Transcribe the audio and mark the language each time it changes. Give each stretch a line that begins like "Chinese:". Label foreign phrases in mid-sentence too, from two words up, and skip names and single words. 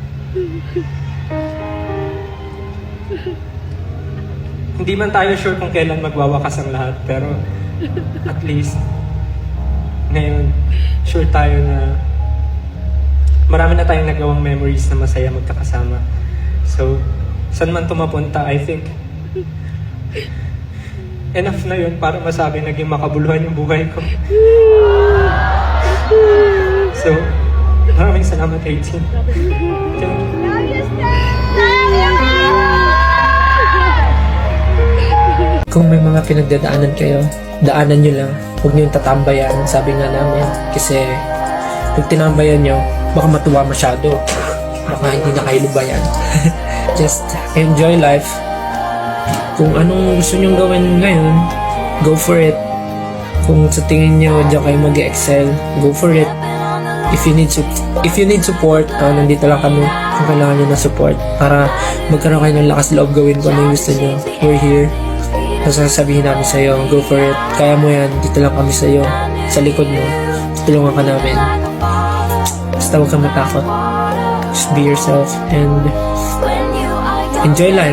Filipino: Hindi man tayo sure kung kailan magwawakas ang lahat, pero
English: at least
Filipino: ngayon, sure tayo na marami na tayong nagawang memories na masaya magkakasama. So, saan man tumapunta,
English: I think
Filipino: enough na yun para masabi naging makabuluhan yung buhay ko. So, maraming salamat, 18.
English: Thank you.
Filipino: Kung may mga pinagdadaanan kayo, daanan nyo lang. Huwag nyo yung tatambayan, sabi nga namin. Kasi, pag tinambayan nyo, baka matuwa masyado. Baka hindi na kayo lubayan.
English: Just enjoy life.
Filipino: Kung anong gusto nyong gawin ngayon,
English: go for it.
Filipino: Kung sa tingin nyo diyan kayo mag-excel,
English: go for it. If you need support,
Filipino: nandito lang kami kung kailangan nyo ng support para magkaroon kayo ng lakas loob gawin kung ano yung gusto nyo.
English: We're here.
Filipino: Sasabihin namin sa'yo,
English: go for it.
Filipino: Kaya mo yan, dito lang kami sa'yo. Sa likod mo, tutulungan ka namin. Basta huwag kang matakot.
English: Just be yourself and enjoy life.